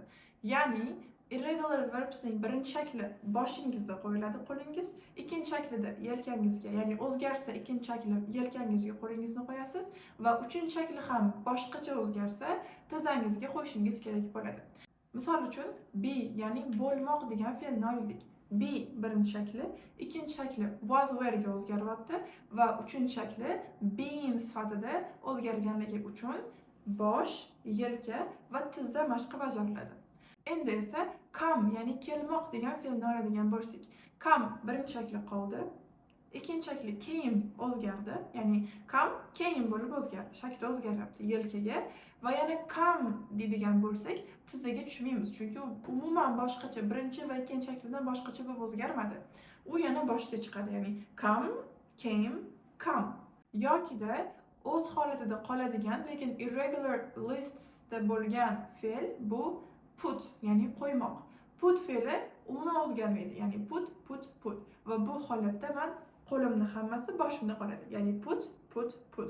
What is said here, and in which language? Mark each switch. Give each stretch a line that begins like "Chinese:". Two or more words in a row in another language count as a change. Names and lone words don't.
Uzbek: Ya'ni
English: irregular verbsning
Uzbek: birinchi shakli boshingizda qo'yiladi qo'lingiz, ikkinchi shaklida yelkangizga, ya'ni o'zgarsa ikkinchi shakli yelkangizga qo'lingizni qo'yasiz va uchinchi shakli ham boshqacha o'zgarsa tizzangizga qo'yishingiz kerak bo'ladi. Misol uchun be, ya'ni bo'lmoq degan fe'lni olaylik. Be birinchi shakli, ikkinchi shakli
English: was were
Uzbek: ga o'zgaryapti va uchinchi shakli being sifatida o'zgarganligi uchun bosh, yelka va tizza mashqi bajariladi. Endi esa come, ya'ni kelmoq degan fe'lni oladigan bo'lsak. Come birinchi shakli qoldi. Ikkinchi shakli came o'zgardi. Ya'ni
English: come came
Uzbek: bo'lib o'zgardi. Shakli o'zgaryapti yelkaga va yana come deydigan bo'lsak, tizzaga tushmaymiz. Chunki u umuman boshqacha, birinchi va ikkinchi shaklidan boshqacha bo'lib o'zgarmadi. U yana boshga chiqadi. Ya'ni
English: come, came, come.
Uzbek: Yokida o'z holatida qoladigan, lekin
English: irregular listsda
Uzbek: bo'lgan fe'l bu put, ya'ni qo'ymoq. Put fe'li umuman o'zgarmaydi. Ya'ni put. Va bu holatda men qo'limni hammasi boshimda qoladi. Ya'ni put.